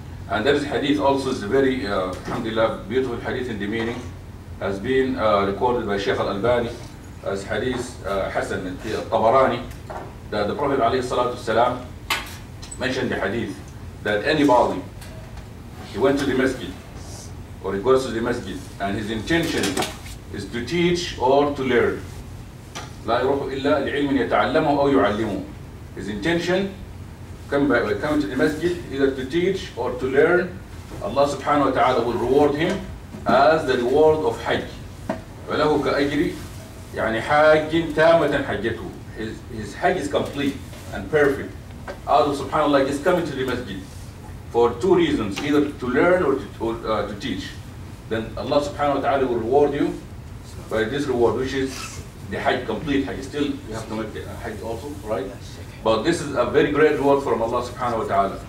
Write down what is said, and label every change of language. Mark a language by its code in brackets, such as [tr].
[en] And there is hadith also, is a very alhamdulillah beautiful hadith in the meaning, has been recorded by Shaykh al-Albani as hadith Hasan al-Tabarani, that the Prophet alayhi salatu wasalam mentioned the hadith that anybody, he went to the masjid or he goes to the masjid and his intention is to teach or to learn. [ar] لا يروح إلا لعلم يتعلمه أو يعلمه. [en] His intention, coming to the masjid, either to teach or to learn, Allah subhanahu wa ta'ala will reward him as the reward of Hajj. [ar] وله كأجر يعني حاج تامة حجته. [en] His Hajj is complete and perfect. Allah subhanahu wa ta'ala is coming to the masjid for two reasons, either to learn or to teach. Then Allah subhanahu wa ta'ala will reward you by this reward, which is the Hajj, complete Hajj. Still, you have to make the Hajj also, right? But this is a very great reward from Allah subhanahu wa ta'ala.